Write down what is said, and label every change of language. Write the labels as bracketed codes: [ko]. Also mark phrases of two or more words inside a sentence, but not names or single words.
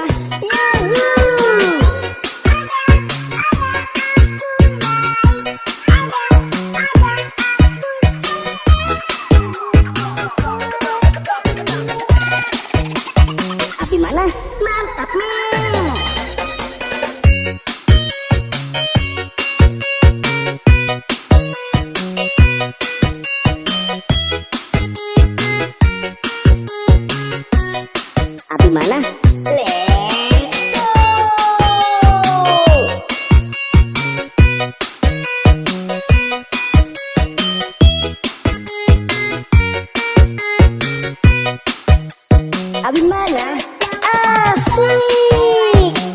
[id] Yahoo. Abi mana? Mantap. Abi mana? [en] Let's go. [id] Abi mana? Asik.